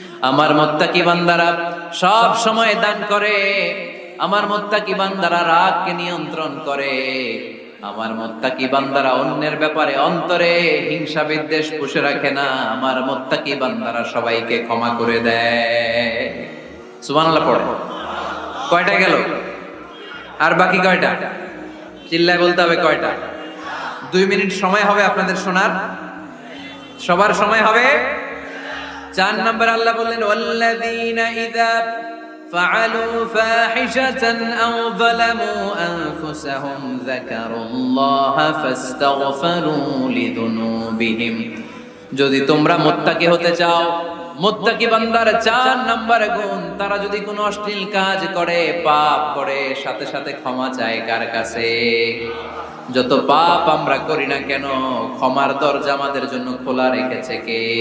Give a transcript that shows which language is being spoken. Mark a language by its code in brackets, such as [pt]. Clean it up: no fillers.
[bn] আমার মুত্তাকি বান্দারা সব সময় দান করে, আমার মুত্তাকি বান্দারা রাগকে নিয়ন্ত্রণ করে, আমার মুত্তাকি বান্দারা অন্যের ব্যাপারে অন্তরে হিংসা বিদ্বেষ পুষে রাখে না, আমার মুত্তাকি বান্দারা সবাইকে ক্ষমা করে দেয়। সুবহানাল্লাহ পড়ে। কয়টা গেল? আর বাকি কয়টা? চিল্লায় বলতে হবে কয়টা? 2 মিনিট সময় হবে আপনাদের শোনার, সবার সময় হবে। 4 নম্বর আল্লাহ বললেন [ar] ওয়াল্লাযীনা ইযা فعلوا فاحشة أو ظلموا أنفسهم ذكروا الله فاستغفروا لذنوبهم। [bn] যদি তোমরা মুত্তাকি হতে চাও, মুত্তাকি বান্দার 4 নম্বর গুণ, তারা যদি কোনো অশ্লীল কাজ করে, পাপ করে, সাথে সাথে ক্ষমা চায় কার কাছে? যত পাপ আমরা করি না কেন, ক্ষমার দরজা আমাদের জন্য খোলা রেখেছে কে?